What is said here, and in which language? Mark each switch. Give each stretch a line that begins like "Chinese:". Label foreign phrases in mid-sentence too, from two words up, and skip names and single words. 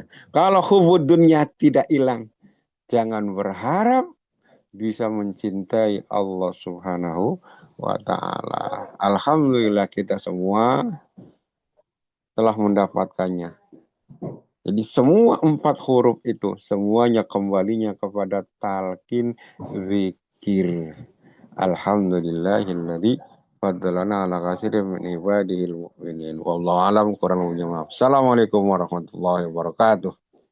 Indonesian: Kalau
Arabic: حب الدنيا
Indonesian: tidak hilang, jangan berharap bisa mencintai Allah
Arabic: سبحانه وتعالى.
Indonesian: Alhamdulillah kita semua telah mendapatkannya. Jadi semua 4 huruf itu semuanya kembalinya kepada talqin zikir.
Arabic: الحمد لله الذي فضلنا على كثير من عباده المؤمنين. والله أعلم,
Indonesian: kurang lebihnya maaf.
Arabic: السلام عليكم ورحمة الله وبركاته.